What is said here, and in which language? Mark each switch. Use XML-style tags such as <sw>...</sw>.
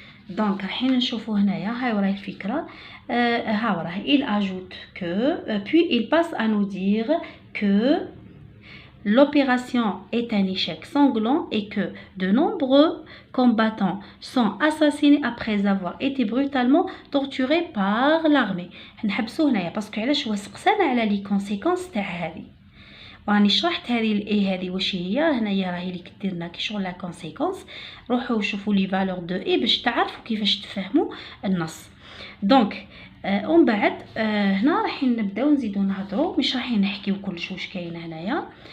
<ar>دونك الحين نشوفوا هنايا هاي وراهي الفكره. ها وراه</ar> <fr>il ajoute que puis il passe à nous dire que l'opération est un échec sanglant et que de nombreux combattants sont assassinés après avoir été brutalement torturés par l'armée.</fr> <ar>نحبسوا هنايا باسكو علاش هو سقسانا على لي كونسيكونس تاع هذه. راني شرحت هذه الاي هذه واش هي هنايا راهي اللي كديرنا كي شغل لا كونسيكونس. روحوا شوفوا لي فالور دو اي باش تعرفوا كيفاش تفهموا النص. دونك ومن بعد هنا راح نبداو نزيدو نهضروا مش راح نحكيو كلش واش كاين هنايا.</ar>